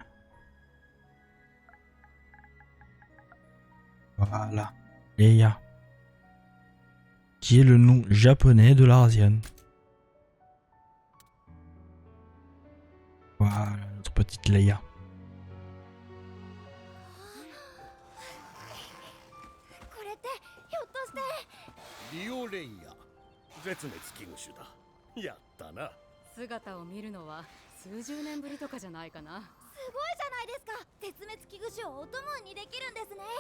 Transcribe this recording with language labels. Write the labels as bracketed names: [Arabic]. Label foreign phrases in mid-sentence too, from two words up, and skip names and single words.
[French] Voilà. Leia. Qui est le nom japonais de la Razian. Voilà, notre petite Leia. [Japanese] これってひょっとしてリオレイヤ絶滅危惧種だ。やったな。姿を見るのは数十年ぶりとかじゃないかな。すごいじゃないですか。絶滅危惧種をお供にできるんですね。